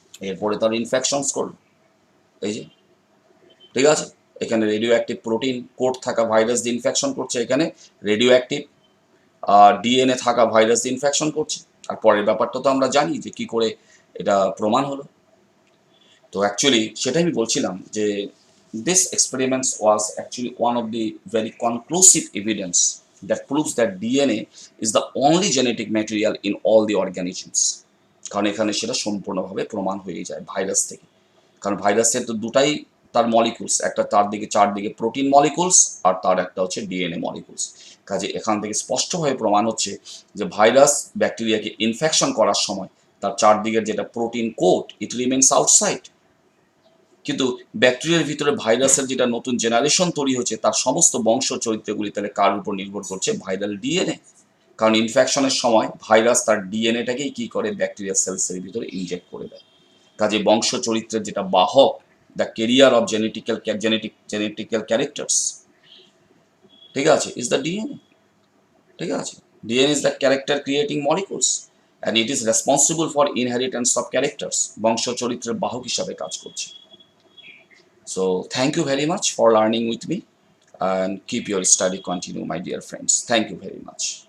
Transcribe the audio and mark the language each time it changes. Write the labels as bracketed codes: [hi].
[bn] এরপরে তারা ইনফেকশনস করলো, এই যে, ঠিক আছে, এখানে রেডিও অ্যাক্টিভ প্রোটিন কোড থাকা ভাইরাস দিয়ে ইনফেকশন করছে, এখানে রেডিও অ্যাক্টিভ ডিএনএ থাকা ভাইরাস দিয়ে ইনফেকশন করছে। আর পরের ব্যাপারটা তো আমরা জানি যে কি করে এটা প্রমাণ হলো। তো অ্যাকচুয়ালি সেটাই আমি বলছিলাম যে [en] this experiments was actually one of the very conclusive evidence that proves that DNA is the only genetic material in all the organisms, [bn] কারণ এখানে সেটা সম্পূর্ণভাবে প্রমাণ হয়ে যায় ভাইরাস থেকে। কারণ ভাইরাসের তো দুটাই তার মলিকুলস, একটা তার দিকে চারদিকে প্রোটিন মলিকুলস, আর তার একটা হচ্ছে ডিএনএ মলিকুলস। কাজে এখান থেকে স্পষ্টভাবে প্রমাণ হচ্ছে যে ভাইরাস ব্যাকটেরিয়াকে ইনফেকশন করার সময় তার চারদিকের যেটা প্রোটিন কোট, [en] it remains outside, [bn] কিন্তু ব্যাকটেরিয়ার ভিতরে ভাইরাসের যেটা নতুন জেনারেশন তৈরি হচ্ছে, তার সমস্ত বংশ চরিত্রগুলি তাহলে কার উপর নির্ভর করছে? Viral DNA. কারণ ইনফেকশনের সময় ভাইরাস তার ডিএনএটাকেই কি করে? ব্যাকটেরিয়া সেলসের ভিতরে ইনজেক্ট করে দেয়। কাজে বংশ চরিত্রের যেটা বাহক, [en] the carrier of genetical characters, [bn] ঠিক আছে, ইজ দ্য ডিএনএ। ঠিক আছে, [en] DNA is the character creating molecules and it is responsible for inheritance of characters, [bn] বংশ চরিত্রের বাহক হিসাবে কাজ করছে। [en] So thank you very much for learning with me, and keep your study continue, my dear friends. Thank you very much.